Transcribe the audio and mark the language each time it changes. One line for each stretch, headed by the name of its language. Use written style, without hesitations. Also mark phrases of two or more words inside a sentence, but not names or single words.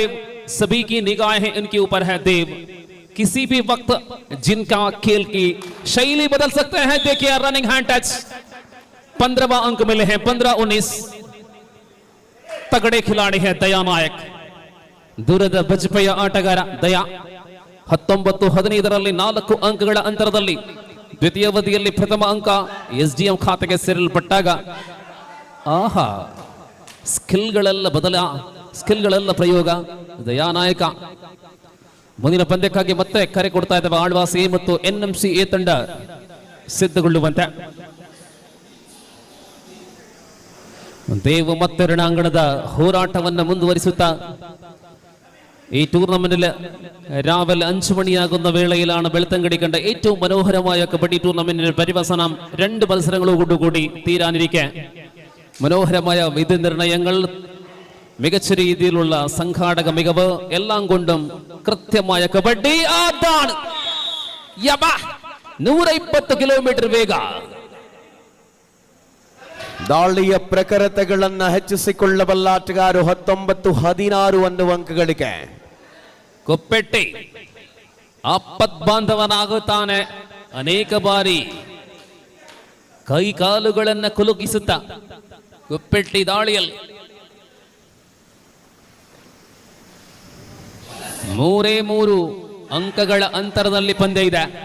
Hindi: सभी की निगाहें इनके ऊपर है देव. किसी भी वक्त जिनका खेल की शैली बदल सकते हैं. देखिए
English: running hand touch.
Hindi: 15वां अंक मिले हैं. 15-19. तगड़े खिलाड़ी हैं दया नायक.
Kannada: दूರದ ಬಜ್ಪೆಯ ಆಟಗಾರ ದಯಾ. 19-15 4 ಅಂಕಗಳ ಅಂತರದಲ್ಲಿ ದ್ವಿತೀಯ ಅವಧಿಯಲ್ಲಿ ಪ್ರಥಮ ಅಂಕ SDM ಖಾತೆಗೆ ಸೇರಲ್ಪಟ್ಟಾಗ ಸ್ಕಿಲ್ಗಳೆಲ್ಲ ಪ್ರಯೋಗ. ದಯಾನಾಯಕ ಮುಂದಿನ ಪಂದ್ಯಕ್ಕಾಗಿ ಮತ್ತೆ ಕರೆ ಕೊಡ್ತಾ ಇದ್ದಾವೆ. ಆಳ್ವಾಸ್ A ಮತ್ತು NMC A ತಂಡ ಸಿದ್ಧಗೊಳ್ಳುವಂತೆ. ದೇವ್ ಮತ್ತೆ ರಣಾಂಗಣದ ಹೋರಾಟವನ್ನು ಮುಂದುವರಿಸುತ್ತಾ
Malayalam: ഈ ടൂർണമെന്റിൽ രാവിലെ 5 മണിയാകുന്ന വേളയിലാണ് വെളുത്തങ്കടി കണ്ട ഏറ്റവും മനോഹരമായ കബഡി ടൂർണമെന്റിന്റെ പരിവസാനം 2 മത്സരങ്ങളോടുകൂടി തീരാനിരിക്കെ മനോഹരമായ വിധി നിർണയങ്ങൾ, മികച്ച രീതിയിലുള്ള സംഘാടക മികവ് എല്ലാം കൊണ്ടും കൃത്യമായ കബഡി. അതാണ് 120 കിലോമീറ്റർ വേഗ.
Kannada: ದಾಳಿಯ ಪ್ರಖರತೆಗಳನ್ನ ಹೆಚ್ಚಿಸಿಕೊಳ್ಳಬಲ್ಲ ಆಟಗಾರ 19-16 ಅನ್ನುವ ಅಂಕಗಳಿಗೆ ಕೊಪ್ಪೆಟ್ಟಿ ಆಪತ್ ಬಾಂಧವನಾಗುತ್ತಾನೆ. ಅನೇಕ ಬಾರಿ ಕೈ ಕಾಲುಗಳನ್ನು ಕುಲುಕಿಸುತ್ತಾ ಗುಪ್ಪೆಟ್ಟಿ ದಾಳಿಯಲ್ಲಿ 3 ಅಂಕಗಳ ಅಂತರದಲ್ಲಿ ಪಂದ್ಯ ಇದೆ.